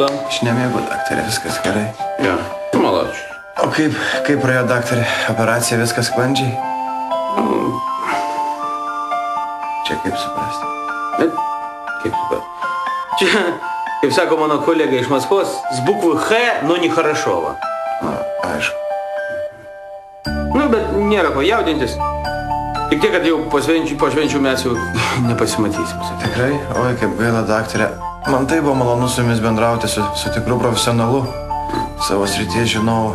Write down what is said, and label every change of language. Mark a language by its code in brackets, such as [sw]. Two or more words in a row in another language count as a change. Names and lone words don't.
[lt] Aš nemėgu, daktarė, viskas gerai. Jo, tu malačius. O kaip praėjo, daktarė? Operacija viskas sklandžiai? Čia kaip suprasti? Kaip suprasti? Čia, kaip sako mano kolega iš Maskvos, [ru] с буквы Х, но не хорошо. [lt] Na, aišku. Nu, bet nėra ko jaudintis. Tik tiek, kad jau po švenčių mes jau nepasimatysim. Tikrai? Oi, kaip gaila, daktarė. Man tai buvo malonu su jumis bendrauti su tikru profesionalu. Savo srities žinau.